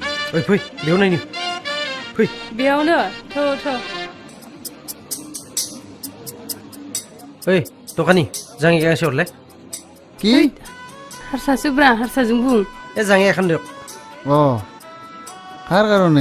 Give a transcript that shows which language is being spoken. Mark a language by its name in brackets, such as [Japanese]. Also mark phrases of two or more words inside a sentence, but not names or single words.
[Bodo] ओइ फै बेयाव नायनो फै बेयावनो थ' ओइ दखानि जाङि गांसे हरलाय [Assamese] কি [Bodo] हारसासोब्रा हारसाजों बुं ए जाङि [Assamese] এখন দিয়ক ও কার কারণে